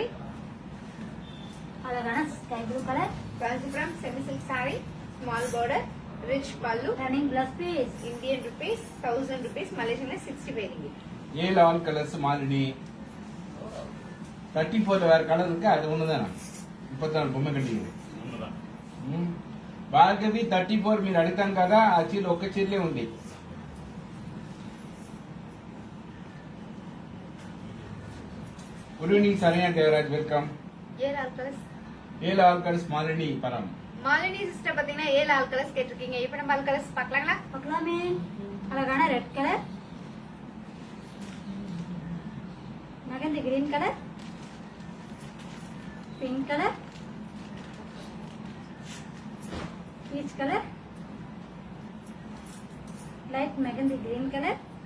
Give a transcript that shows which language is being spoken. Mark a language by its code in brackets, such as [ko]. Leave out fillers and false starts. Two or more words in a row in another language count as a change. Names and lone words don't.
[ta] அழகான [en] sky blue colour. Kanchipuram semi silk saree, small border, rich pallu, running blouse piece. Indian rupees 1000 rupees, Malaysiala 65 ringgit. [ta] ஏல [en] all colours [ta] மாலினி 34 வேற கலர் இருக்கு. அது ஒண்ணுதானா 34 బొమ్మ కట్టింది ஒண்ணுதான். [te] భార్గవి 34 మీరు అడుగుతాం కదా ఆ చీర ఒక్క చీరలే ఉంది. [en] good evening [te] సరియా దేవరాజ్ వెల్కమ్. [ta] ஏழு [en] all colours. [ta] ஏல [en] all colours [ta] மாலினி பரம். மாலினி சிஸ்டர் பாத்தீங்கன்னா ஏழு [en] all colours [ta] கேட்டிருக்கீங்க. இப்ப நம்ம [en] all colours [ta] பாக்கலாங்களா? பார்க்கலாமே. [en] அழகான red colour, mehendi green colour, pink colour, peach colour, light mehendi green colour,